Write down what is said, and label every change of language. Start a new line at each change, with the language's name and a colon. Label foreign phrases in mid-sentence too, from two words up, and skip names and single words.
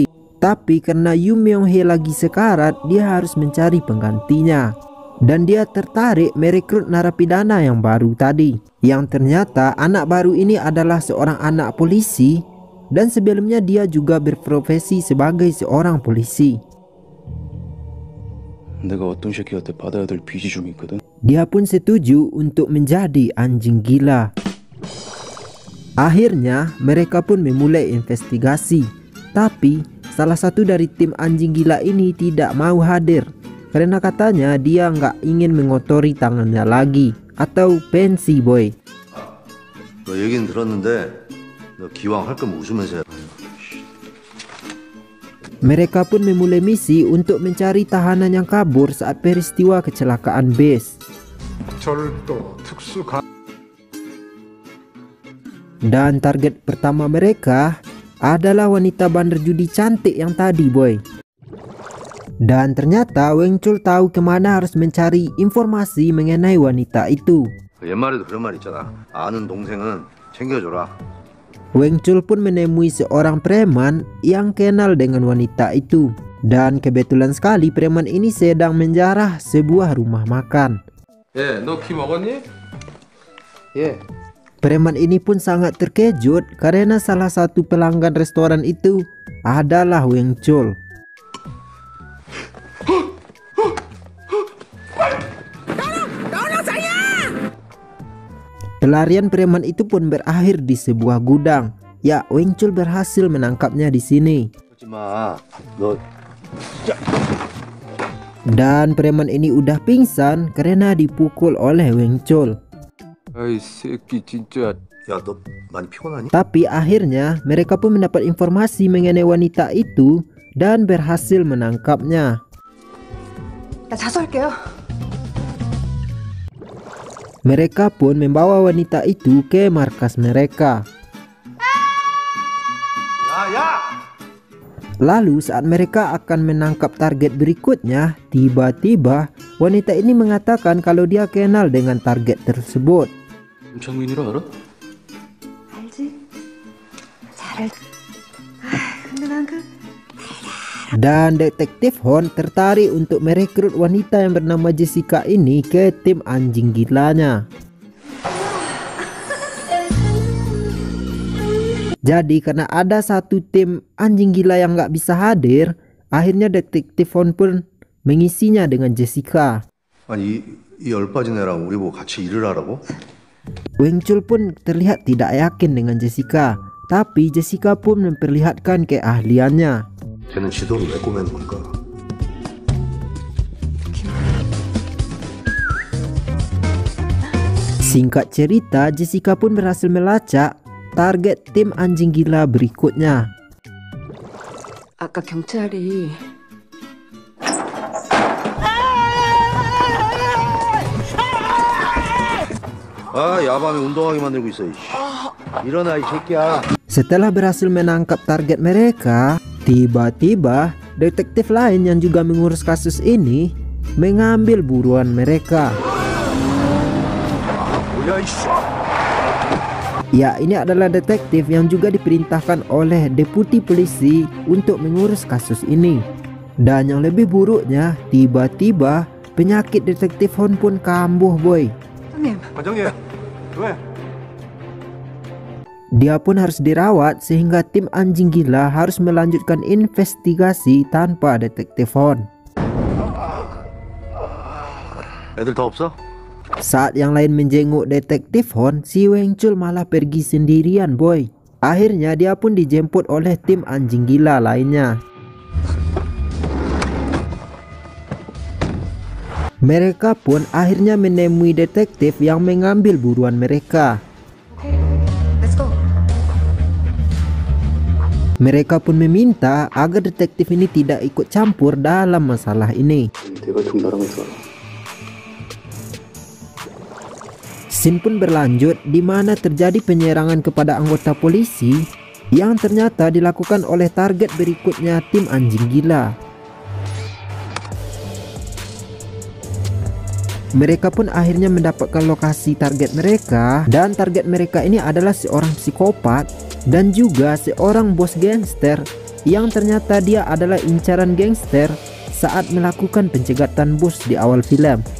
Indonesian: Tapi karena Yoo Myung Hee lagi sekarat, dia harus mencari penggantinya. Dan dia tertarik merekrut narapidana yang baru tadi. Yang ternyata anak baru ini adalah seorang anak polisi. Dan sebelumnya dia juga berprofesi sebagai seorang polisi.
Korean: 내가 어떤 새끼한테 받아야 될 빚이 좀 있거든.
Indonesian: Dia pun setuju untuk menjadi anjing gila. Akhirnya mereka pun memulai investigasi. Tapi salah satu dari tim anjing gila ini tidak mau hadir. Karena katanya dia nggak ingin mengotori tangannya lagi. Atau pensi boy.
Korean: 너 얘기는 들었는데 너 기왕 할 거면 웃으면서 해.
Indonesian: Mereka pun memulai misi untuk mencari tahanan yang kabur saat peristiwa kecelakaan bus.
Korean: 절도 특수가
Indonesian: Dan target pertama mereka adalah wanita bandar judi cantik yang tadi boy. Dan ternyata Weng Chul tahu kemana harus mencari informasi mengenai wanita itu.
Korean: 옛말에도 그런 말 있잖아. 아는 동생은 챙겨줘라.
Indonesian: Weng Chul pun menemui seorang preman yang kenal dengan wanita itu. Dan kebetulan sekali preman ini sedang menjarah sebuah rumah makan.
Korean: 너 키 먹었니? 예.
Indonesian: Preman ini pun sangat terkejut karena salah satu pelanggan restoran itu adalah Weng Chul. Pelarian preman itu pun berakhir di sebuah gudang. Ya, Weng Chul berhasil menangkapnya di sini.
Korean: 하지마. 너
Indonesian: Dan preman ini udah pingsan karena dipukul oleh Weng Chul.
Korean: 아이 새끼 진짜. 야, 너 많이 피곤하니?
Indonesian: Tapi akhirnya mereka pun mendapat informasi mengenai wanita itu dan berhasil menangkapnya.
Korean: 나 자수할게요.
Indonesian: Mereka pun membawa wanita itu ke markas mereka. Lalu saat mereka akan menangkap target berikutnya, tiba-tiba wanita ini mengatakan kalau dia kenal dengan target tersebut.
Korean: 임창민이라 알아? 알지? 잘 알지. 근데 난
Indonesian: Dan detektif Hon tertarik untuk merekrut wanita yang bernama Jessica ini ke tim anjing gilanya. Jadi karena ada satu tim anjing gila yang nggak bisa hadir, akhirnya detektif Hon pun mengisinya dengan Jessica.
Korean: 아니 이 열빠진 애랑 우리 보고 같이 일을 하라고?
Indonesian: Weng Chul pun terlihat tidak yakin dengan Jessica, tapi Jessica pun memperlihatkan keahliannya.
Korean: 쟤는 지도를 왜 꼬매는 걸까?
Indonesian: Singkat cerita, Jessica pun berhasil melacak target tim anjing gila berikutnya.
Korean: 아까 경찰이 아, 야밤에 운동하게 만들고 있어. 일어나 이 새끼야.
Indonesian: Setelah berhasil menangkap target mereka, tiba-tiba detektif lain yang juga mengurus kasus ini mengambil buruan mereka. Ya, ini adalah detektif yang juga diperintahkan oleh deputi polisi untuk mengurus kasus ini. Dan yang lebih buruknya, tiba-tiba penyakit detektif Hon pun kambuh, boy.
Korean: 반장님, 왜?
Indonesian: Dia pun harus dirawat sehingga tim anjing gila harus melanjutkan investigasi tanpa detektif Hon.
Korean: 애들 더 없어?
Indonesian: Saat yang lain menjenguk detektif Hon, si Weng Chul malah pergi sendirian, boy. Akhirnya dia pun dijemput oleh tim anjing gila lainnya. Mereka pun akhirnya menemui detektif yang mengambil buruan mereka.
English: Let's go.
Indonesian: Mereka pun meminta agar detektif ini tidak ikut campur dalam masalah ini.
Korean: 대갈통 나랑 해서
Indonesian: Scene pun berlanjut di mana terjadi penyerangan kepada anggota polisi yang ternyata dilakukan oleh target berikutnya tim anjing gila. Mereka pun akhirnya mendapatkan lokasi target mereka, dan target mereka ini adalah seorang psikopat dan juga seorang bos gangster yang ternyata dia adalah incaran gangster saat melakukan pencegatan bos di awal film.